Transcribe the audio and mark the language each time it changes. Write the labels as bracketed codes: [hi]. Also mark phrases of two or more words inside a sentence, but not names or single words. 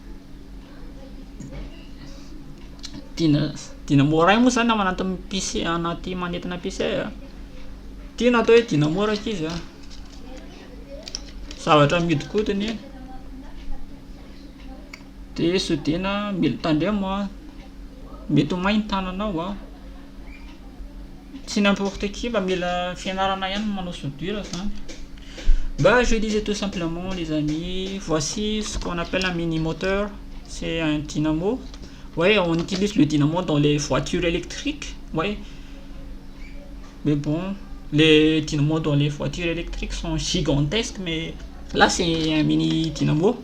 [mg] Dynamo ray moa zany anaty PC, anaty manetina PC tiana atao hoe dynamo raika izy zavatra mihodinkodiny de sodina mila tandremo mety ho mainy tananao tsy [fr] n'importe qui [mg] fa mila fianarana ihany manao soudure zany. [fr] Je disais tout simplement les amis, voici ce qu'on appelle un mini moteur, c'est un dynamo. Ouais, on utilise le dynamo dans les voitures électriques, ouais. Mais bon, les dynamos dans les voitures électriques sont gigantesques, mais là c'est un mini dynamo.